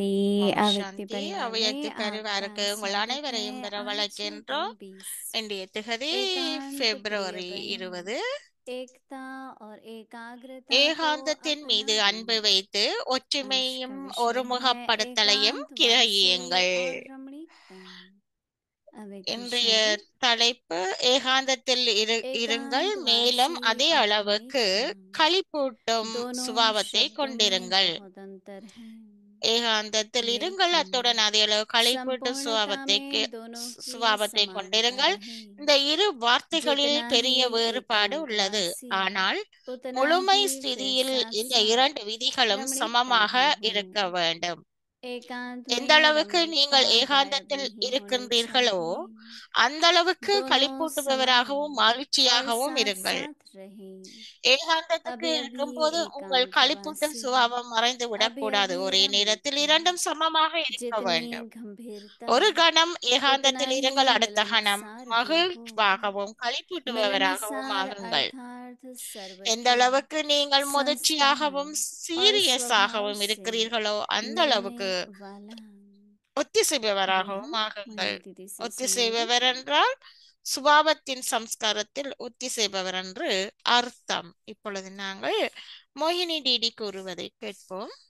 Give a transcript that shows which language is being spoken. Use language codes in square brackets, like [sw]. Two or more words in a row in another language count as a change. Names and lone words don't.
[ta] ஓம் [hi] अव्यक्ति [ta] சாந்தி. [hi] परिवार [ta] அவையத்து [hi] में आपका [ta] பெருவாருக்கு உங்கள் [hi] स्वागत है। [ta] அனைவரையும் [hi] आज दिन [ta] வரவழைக்கின்றோம். 20 இன்றைய திகதி [hi] एकांत प्रिय [ta] பிப்ரவரி [hi] बने 20. एकता और एकाग्रता को [ta] ஏகாந்தத்தின் மீது அன்பு [hi] अपनाएं। [ta] வைத்து [hi] आज का [ta] ஒற்றுமையும் [hi] विषय है [ta] ஒருமுகப்படுத்தலையும் [hi] एकांत वासी [ta] கிரகியுங்கள். [hi] और रमणीकता। अव्यक्ति [ta] இன்றைய [hi] शब्द [ta] தலைப்பு ஏகாந்தத்தில் இருங்கள், மேலும் [hi] एकांतवासी [ta] அதே [hi] और [ta] அளவுக்கு [hi] रमणीकता [ta] களிப்பூட்டும் [hi] दोनों [ta] சுபாவத்தை [hi] शब्दों में [ta] கொண்டிருங்கள். [hi] बहुत अंतर है, [ta] ஏகாந்தத்தில் இருங்கள், [hi] लेकिन [ta] அத்துடன் அதே அளவு களிப்பூட்டும் [hi] संपूर्णता में दोनों की [ta] சுபாவத்தை [hi] समानता [ta] கொண்டிருங்கள். [hi] रहे। [ta] இந்த இரு வார்த்தைகளில் [hi] जितना [ta] பெரிய [hi] ही [ta] வேறுபாடு உள்ளது. [hi] एकांतवासी [ta] ஆனால் [hi] उतना [ta] முழுமை [hi] ही फिर [ta] ஸ்திதியில் [hi] साथ [ta] இந்த [hi] साथ [ta] இரண்டு விதிகளும் [hi] रमणीकता [ta] சமமாக [hi] भी है। [ta] இருக்க வேண்டும். [hi] एकांत [ta] எந்த [hi] में [ta] அளவுக்கு [hi] रमणीकता [ta] நீங்கள் [hi] गायब [ta] ஏகாந்தத்தில் [hi] नहीं होनी [ta] இருக்கின்றீர்களோ [hi] चाहिए, [ta] அந்த அளவுக்கு [hi] दोनों [ta] களிப்பூட்டுபவராகவும் [hi] समान और [ta] மகிழ்ச்சியாகவும் [hi] साथ [ta] இருங்கள். [hi] साथ रहे। [ta] ஏகாந்தத்துக்கு [hi] अभी अभी [ta] இருக்கும்போது உங்கள் களிப்பூட்டும் [hi] एकांतवासी, [ta] சுபாவம் மறைந்து [hi] अभी [ta] விடக்கூடாது. [hi] अभी [ta] ஒரே நேரத்தில் [hi] रमणीकता, [ta] இரண்டும் சமமாக இருக்க [hi] जितनी [ta] வேண்டும். [hi] गंभीरता [ta] ஒரு கணம் [hi] उतना [ta] ஏகாந்தத்தில் [hi] ही [ta] இருங்கள், அடுத்த கணம் [hi] मिलनसार भी हो। [ta] மகிழ்வாகவும் களிப்பூட்டுபவராகவும் [hi] मिलनसार [ta] ஆகுங்கள். [hi] अर्थात [ta] எந்த [hi] सर्वत्र [ta] அளவுக்கு நீங்கள் [hi] संस्कार [ta] முதிர்ச்சியாகவும் [hi] और स्वभाव [ta] சீரியஸாகவும் [hi] से [ta] இருக்கிறீர்களோ அந்த [hi] मिलने [ta] அளவுக்கு [hi] वाला। अभी हम [ta] ஒத்திசைபவராகவும் ஆகுங்கள். [hi] मोहिनी दीदी से सुनेंगे। [ta] ஒத்திசைபவர் என்றால் சுபாவத்தின் சம்ஸ்காரத்தில் ஒத்திசைபவர் என்று அர்த்தம். இப்பொழுது நாங்கள் மோகினி டிடி கூறுவதை கேட்போம்.